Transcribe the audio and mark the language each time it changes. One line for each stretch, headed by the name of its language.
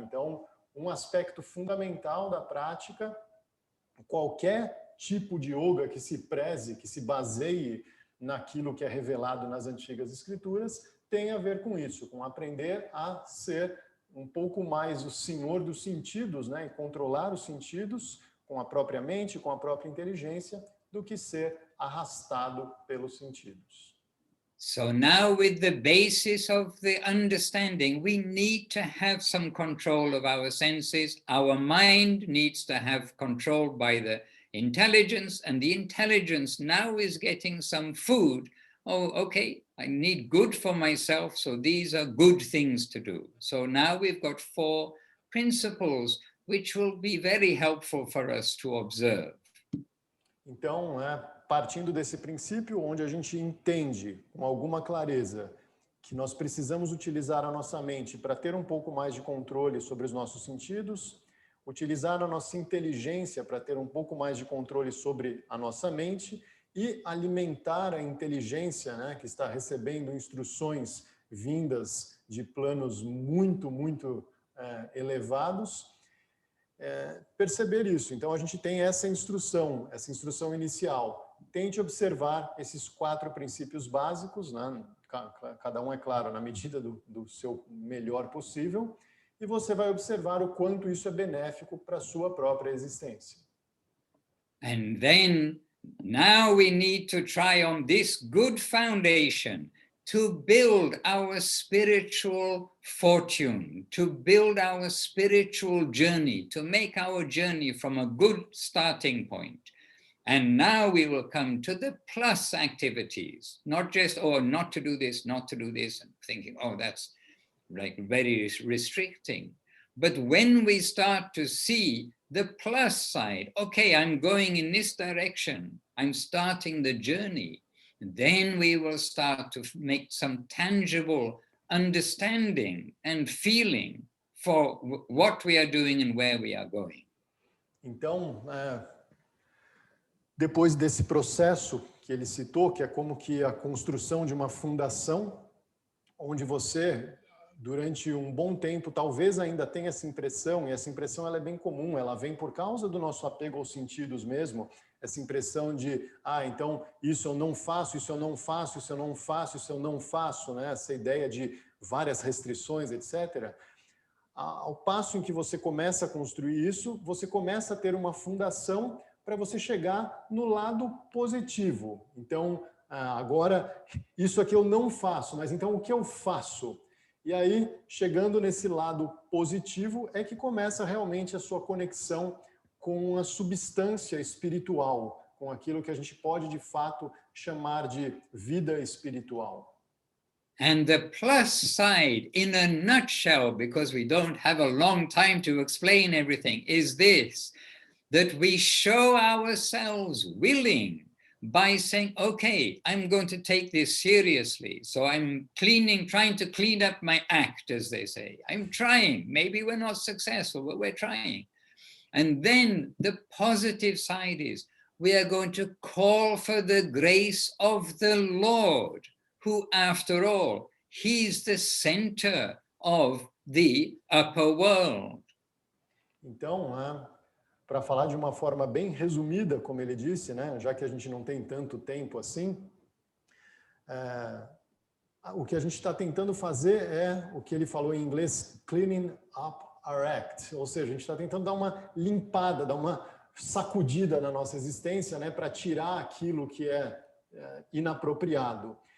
Portuguese: Então, um aspecto fundamental da prática, qualquer tipo de yoga que se preze, que se baseie naquilo que é revelado nas antigas escrituras, tem a ver com isso, com aprender a ser um pouco mais o senhor dos sentidos, né? E controlar os sentidos com a própria mente, com a própria inteligência, do que ser arrastado pelos sentidos.
English: So now with the basis of the understanding, we need to have some control of our senses. Our mind needs to have control by the intelligence, and the intelligence now is getting some food. Oh, okay, I need good for myself, so these are good things to do. So now we've got 4 principles which will be very helpful for us to observe.
Portuguese: Então, partindo desse princípio, onde a gente entende com alguma clareza que nós precisamos utilizar a nossa mente para ter um pouco mais de controle sobre os nossos sentidos, utilizar a nossa inteligência para ter um pouco mais de controle sobre a nossa mente e alimentar a inteligência, né, que está recebendo instruções vindas de planos muito, muito elevados, perceber isso. Então, a gente tem essa instrução inicial. Tente observar esses 4 princípios básicos, né? Cada um, é claro, na medida do seu melhor possível, e você vai observar o quanto isso é benéfico para a sua própria existência.
English: And then, now we need to try on this good foundation to build our spiritual fortune, to build our spiritual journey, to make our journey from a good starting point. And now we will come to the plus activities, not just, not to do this, and thinking, that's like very restricting. But when we start to see the plus side, okay, I'm going in this direction, I'm starting the journey, then we will start to make some tangible understanding and feeling for what we are doing and where we are going.
Portuguese: Então, depois desse processo que ele citou, que é como que a construção de uma fundação, onde você, durante um bom tempo, talvez ainda tenha essa impressão, e essa impressão ela é bem comum, ela vem por causa do nosso apego aos sentidos mesmo, essa impressão de, então isso eu não faço, isso eu não faço, isso eu não faço, isso eu não faço, né? Essa ideia de várias restrições, etc. Ao passo em que você começa a construir isso, você começa a ter uma fundação para você chegar no lado positivo. Então, agora, isso aqui eu não faço, mas então o que eu faço? E aí, chegando nesse lado positivo, é que começa realmente a sua conexão com a substância espiritual, com aquilo que a gente pode, de fato, chamar de vida espiritual.
English: And the plus side, in a nutshell, because we don't have a long time to explain everything, is this, that we show ourselves willing, by saying, okay, I'm going to take this seriously. So I'm trying to clean up my act, as they say. I'm trying. Maybe we're not successful, but we're trying. And then the positive side is we are going to call for the grace of the Lord, who, after all, he's the center of the upper world.
Portuguese: Então, para falar de uma forma bem resumida, como ele disse, né, já que a gente não tem tanto tempo assim, o que a gente está tentando fazer é o que ele falou em inglês,
English: cleaning up our act,
Portuguese: ou seja, a gente está tentando dar uma limpada, dar uma sacudida na nossa existência, né, para tirar aquilo que é inapropriado.